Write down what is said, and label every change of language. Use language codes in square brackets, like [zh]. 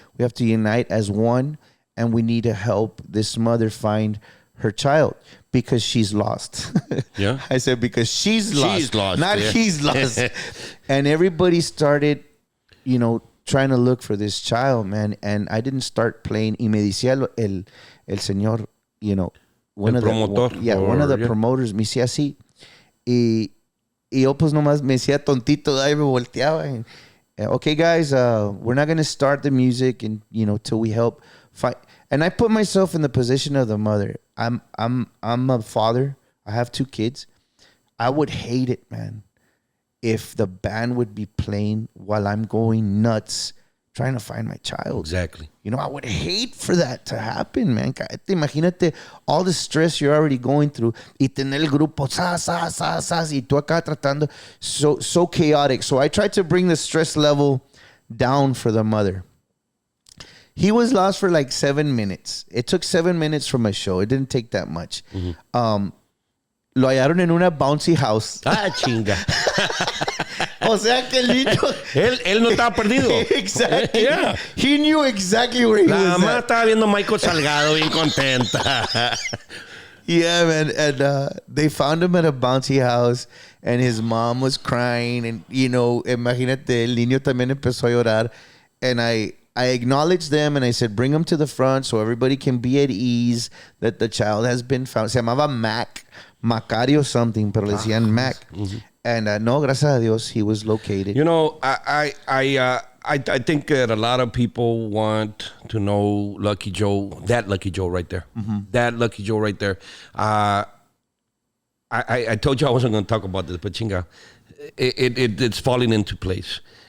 [en] We have to unite as one, and we need to help this mother find her child because she's lost." Yeah. I said, because she's lost, not yeah. he's lost. And everybody started, trying to look for this child, man. And I didn't start playing. [es] Y me decía el señor, [en] one of the promoters [es] me decía así. Y yo pues nomás me decía tontito, ahí me volteaba. [en] And, okay, guys, we're not going to start the music and, till we help fight. And I put myself in the position of the mother. I'm a father. I have 2 kids. I would hate it, man, if the band would be playing while I'm going nuts trying to find my child. Exactly. I would hate for that to happen, man. Imagínate all the stress you're already going through [es] y tener el grupo y tú acá tratando. [en] So chaotic. So I tried to bring the stress level down for the mother. He was lost for like 7 minutes. It took 7 minutes from my show. It didn't take that much. Mm-hmm. [es] Lo hallaron en una bouncy house. Chinga. O sea que el niño... él no estaba perdido. [en] Exactly. Yeah. He knew exactly where he was [es] La mamá [en] at. [es] estaba viendo a Michael Salgado bien contenta. [en] Yeah, man. And they found him at a bouncy house, and his mom was crying. [es] And, imagínate, el niño también empezó a llorar. [en] And I acknowledged them, and I said, bring him to the front so everybody can be at ease that the child has been found. [es] Se llamaba Macario something, pero le decían Mac. Mm-hmm. [en] And no, [es] gracias a Dios, [en] he was located. I think that a lot of people want to know Lucky Joe, that Lucky Joe right there. Mm-hmm. That Lucky Joe right there. I told you I wasn't going to talk about this, but chinga, it's falling into place.